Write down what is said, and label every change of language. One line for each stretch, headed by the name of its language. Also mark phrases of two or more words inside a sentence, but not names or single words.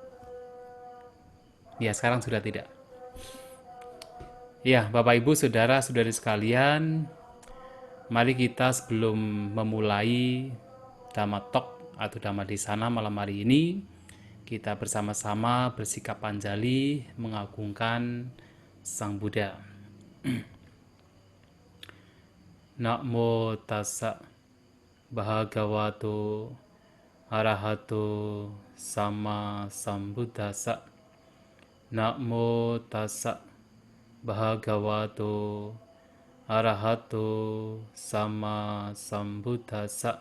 Indonesian: Ya, sekarang sudah tidak. Ya, Bapak Ibu, Saudara-saudari sekalian, mari kita sebelum memulai Dhamma Talk atau
Pali: Dhamma Desana
Indonesian: malam hari ini, kita bersama-sama bersikap Panjali mengagungkan Sang Buddha.
Pali: Namo tassa bhagavato arahato sama sambuddhassa. Namo tassa bhagavato arahato sama sambuddhassa.